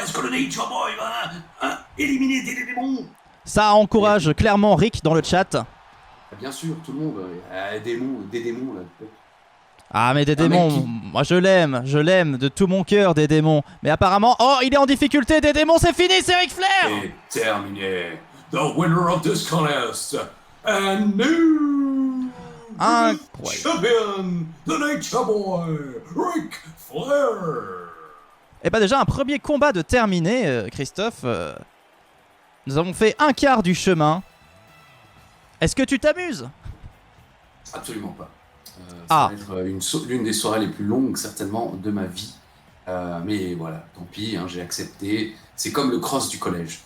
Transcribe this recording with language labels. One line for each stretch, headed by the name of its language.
French: Est-ce que le Nature Boy va éliminer des démons? Ça encourage clairement Rick dans le chat. Bien sûr, tout le monde. Des démons là. Ah mais des démons, moi je l'aime de tout mon cœur des démons. Mais apparemment, oh il est en difficulté des démons, c'est fini, c'est Ric Flair. C'est terminé.
English: The winner of this contest, and new champion, the Nature Boy, Ric Flair.
French: Et bah déjà un premier combat de terminé, Christophe. Nous avons fait un quart du chemin. Est-ce que tu t'amuses? Absolument pas. Ça va être l'une des soirées les plus longues certainement de ma vie. Mais voilà, tant pis, hein, j'ai accepté. C'est comme le cross du collège.